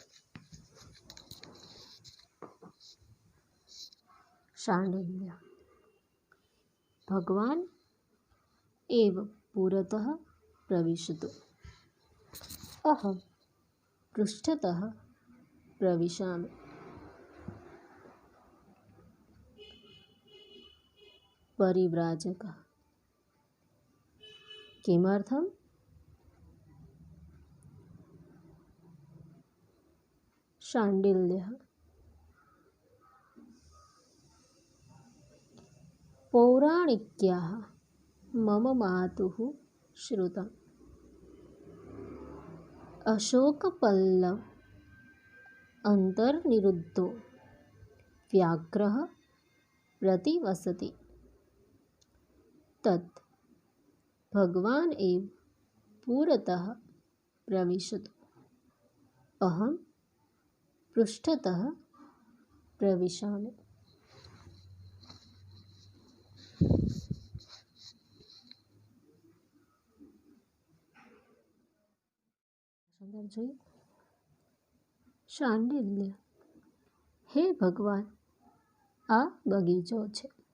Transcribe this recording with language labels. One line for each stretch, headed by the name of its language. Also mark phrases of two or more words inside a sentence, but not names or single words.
Sanskrit: शाण्डिल्य भगवान एव पुरतः प्रविशतो, अहम पृष्ठतः प्रविशामि. પરિવ્રાજક કિમर्थम शाण्डिल्यः। पौराणिक्याः मम मातुः श्रुतम्। अशोकपल्लव अन्तर्निरुद्धो व्याघ्रः प्रतिवसति। तत् भगवान् एव पुरतः प्रविशतु। अहं पृष्ठतः प्रविशामि।
Gujarati: શાંડિલ્ય: હે ભગવાન, આ બગીચો છે.